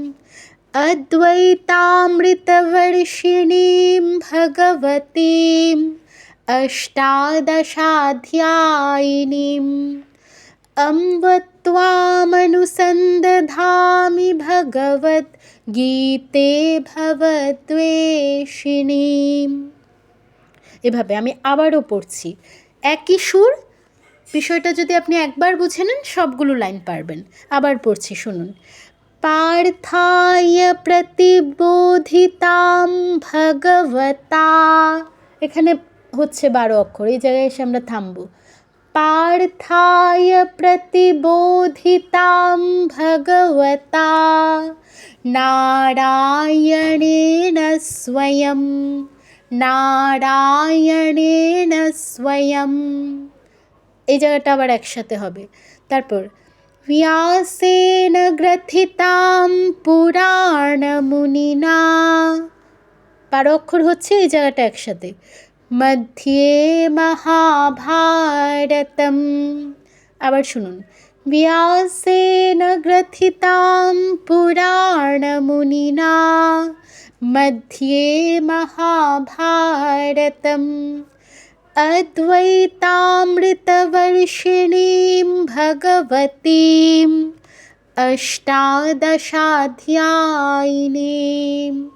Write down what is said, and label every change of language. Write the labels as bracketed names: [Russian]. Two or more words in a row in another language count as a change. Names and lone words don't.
[Sanskrit] अद्वैतामृतवर्षिणीं भगवतीम् अष्टादशाध्यायिनीम् अम्ब त्वामनुसन्दधामि भगवद्गीते भवद्वेषिणीम्। [Bangla] এভাবে আমি আবারও পড়ছি, একই সুর। বিষয়টা যদি আপনি একবার বুঝে নেন সবগুলো লাইন পারবেন। আবার পড়ছি, শুনুন। [Sanskrit] पार्थाय प्रतिबोधितां भगवता, [Bangla] এখানে হচ্ছে 12 অক্ষর, এই জায়গায় এসে আমরা থামবো। [Sanskrit] पार्थाय प्रतिबोधितां भगवता नारायणेन स्वयं। नारायणेन स्वयं, [Bangla] এই জায়গাটা আবার একসাথে হবে। তারপর [Sanskrit] व्यासेन ग्रथितां पुराणमुनिना, [Bangla] 12 অক্ষর হচ্ছে এই জায়গাটা একসাথে। [Sanskrit] मध्ये महाभारतम, [Bangla] আবার শুনুন। [Sanskrit] व्यासेन ग्रथितां पुराणमुनिना मध्ये महाभारतम् अद्वैतामृतवर्षिणीं भगवतीम् अष्टादशाध्यायिनीम्।